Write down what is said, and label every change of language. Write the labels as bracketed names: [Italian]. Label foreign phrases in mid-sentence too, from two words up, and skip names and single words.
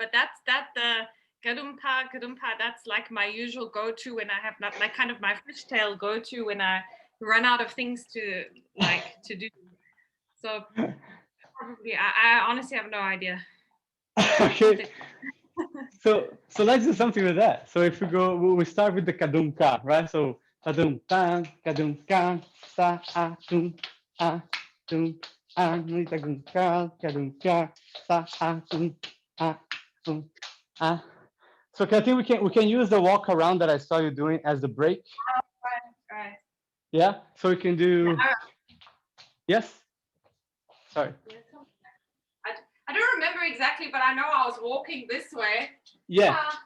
[English] That's the kadumpa kadumpa. That's like my usual go-to when I have not my kind of my fishtail go-to when I run out of things to do. So probably I honestly have no idea. Okay. So let's do something with that. So if we go, we start with the kadumka, right? So kadumka, sa tum a tum ni kadumka, sa tum a tum a. So I think we can use the walk around that I saw you doing as the break. Right. Yeah. So we can do. Yes. Sorry. I don't remember exactly, but I know I was walking this way. Yeah.